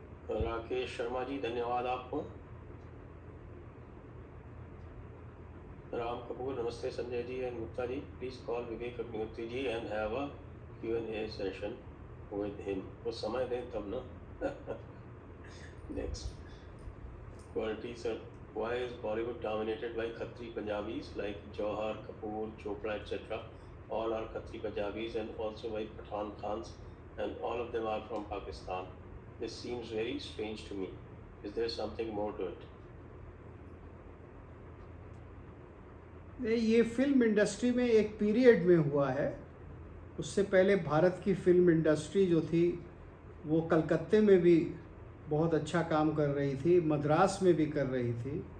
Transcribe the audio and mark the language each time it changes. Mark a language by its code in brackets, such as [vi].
[hi] राकेश शर्मा जी, धन्यवाद आपको। [en] राम कपूर, नमस्ते Sanjay ji and Gupta ji, please call Vivek Agnihotri ji and have a Q&A session with him. [hi] वो समय दें तब ना। [en] Next, quality sir, why is Bollywood dominated by Khatri Punjabis like Jauhar, Kapoor, Chopra, etc.? All are Khatri Punjabis and also by Pathan Khans, and all of them are from Pakistan. This seems very strange to me. Is there something more to it? [hi] ये film industry में एक period में हुआ है। उससे पहले भारत की film industry जो थी वो कलकत्ते में भी बहुत अच्छा काम कर रही थी, मद्रास में भी कर रही थी।